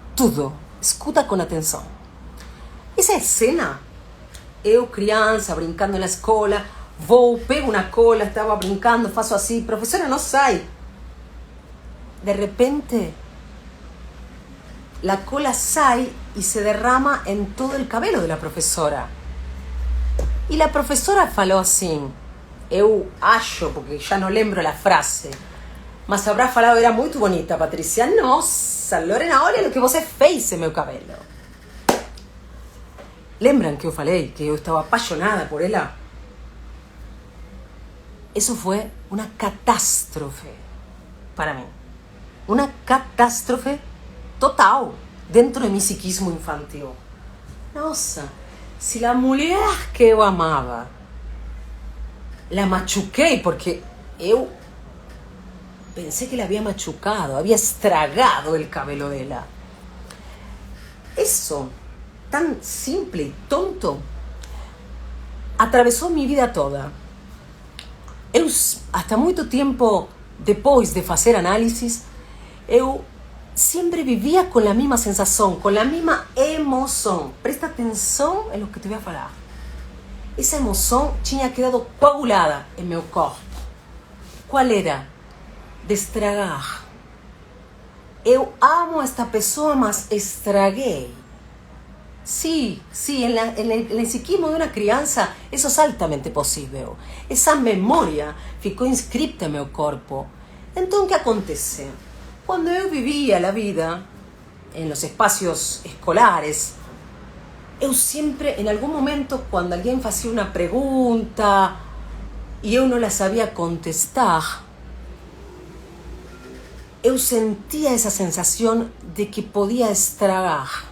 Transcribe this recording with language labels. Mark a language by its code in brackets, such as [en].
[es] Tudo. Escuta con atención. Esa escena, eu criança brincando na escola, pego una cola, estaba brincando, faço así, profesora, no sai. De repente, la cola sai y se derrama en todo el cabello de la profesora. [pt] Y la profesora falou assim, eu acho, porque já não lembro la frase, mas habrá falado, era muito bonita, Patricia. Nossa, Lorena, olha o que você fez em meu cabelo. Lembram que eu falei que eu estava apaixonada por ela? [es] Eso fue una catástrofe para mí. Una catástrofe total dentro de mi psiquismo infantil. [pt] Nossa, se la mulher que eu amava [es] la machuquei porque eu pensé que la había machucado, había estragado el cabello de ella. Eso, tan simple y tonto, atravesó mi vida toda. [pt] Eu, hasta muito tempo depois de fazer análisis, eu sempre vivia com a mesma sensação, com a mesma emoção. Presta atenção em lo que te voy a falar. Essa emoção tinha quedado coagulada em meu corpo. Qual era? De estragar. Eu amo esta pessoa, mas estraguei. [es] Sí, en el psiquismo de una criança eso es altamente posible. Esa memoria ficou inscripta en meu corpo. Entonces, ¿qué acontece? Cuando yo vivía la vida en los espacios escolares, eu siempre, en algún momento, cuando alguien hacía una pregunta y yo no la sabía contestar, eu sentía esa sensación de que podía estragar.